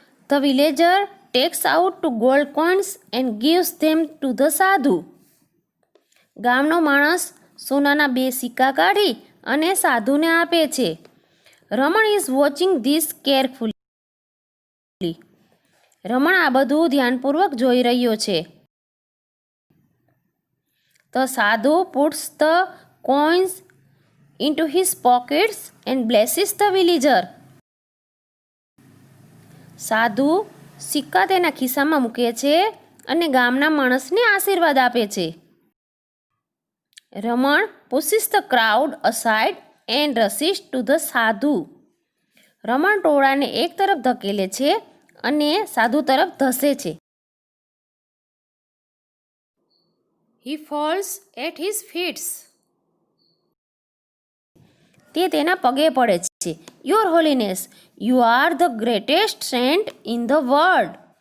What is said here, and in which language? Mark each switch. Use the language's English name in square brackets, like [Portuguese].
[English] The villager takes out 2 gold coins and gives them to the sadhu. [Gujarati] ગામનો માણસ સોનાના 2 સિક્કા કાઢી અને સાધુને આપે છે. [English] Raman is watching this carefully. [Gujarati] રમણ આ બધું ધ્યાનપૂર્વક જોઈ રહ્યો છે. [English] The sadhu puts the coins into his pockets and blesses the villager. [Gujarati] સાધુ સિક્કા તેના ખિસ્સામાં મૂકે છે અને ગામના માણસને આશીર્વાદ આપે છે. [English] Raman pushes the crowd aside and rushes to the sadhu. [Gujarati] રમણ ટોળાને એક તરફ ધકેલે છે અને સાધુ તરફ ધસે છે. [English] He falls at his feet. [Gujarati] તે તેના પગે પડે છે. [English] Your holiness, you are the greatest saint in the world.